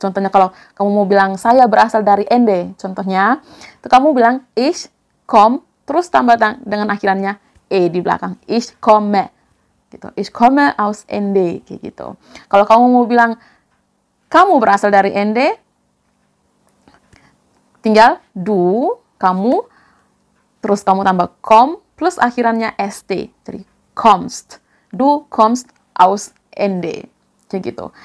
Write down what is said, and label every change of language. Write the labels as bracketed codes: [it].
[id] Contohnya kalau kamu mau bilang saya berasal dari ende, contohnya itu kamu bilang [de] ich kom, [id] terus tambah dengan akhirannya e di belakang. [de] Ich komme. [id] Gitu. [de] Ich komme aus ende [id] kayak gitu. Kalau kamu mau bilang kamu berasal dari ende, tinggal du, kamu, terus kamu tambah kom, plus akhirannya st. Jadi [de] kommst. Du kommst aus ende. [id] Kayak gitu.